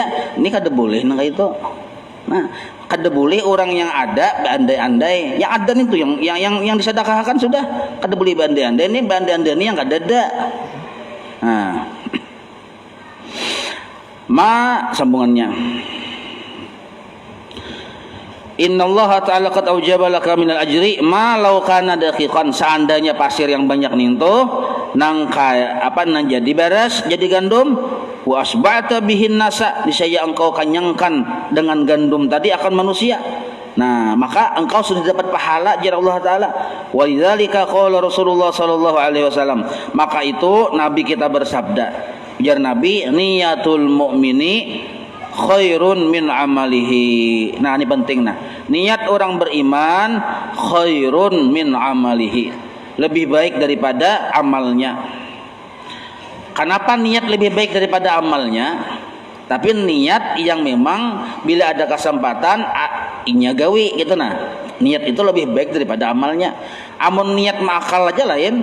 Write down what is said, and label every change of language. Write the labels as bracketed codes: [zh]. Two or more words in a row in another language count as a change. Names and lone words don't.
[bjn] Ini kada boleh nah kayak itu. Nah, kada boleh orang yang ada bandai-andai, yang ada itu yang disedekahkan sudah kada boleh bandai-andai. Ini bandai-andai ini yang kada ada. Nah, sambungannya, [ar] إن الله تعالى قد أوجب لك من الأجر ما لو كان دقيقا, [bjn] seandainya pasir yang banyak ninto nang kaya apa nang jadi beras, jadi gandum, [ar] وأشبعت به الناس, [bjn] niscaya engkau kanyangkan dengan gandum tadi akan manusia. Nah, maka engkau sudah dapat pahala jar Allah taala. [ar] ولذلك قال رسول الله صلى الله عليه وسلم, [bjn] maka itu Nabi kita bersabda, jar Nabi, [ar] نية المؤمن خير من عمله. [bjn] Nah, ini penting nah. Niat orang beriman [ar] خير من عمله, [bjn] lebih baik daripada amalnya. Kenapa niat lebih baik daripada amalnya? Tapi niat yang memang bila ada kesempatan inya gawi gitu nah. Niat itu lebih baik daripada amalnya. Amun niat makal aja lain.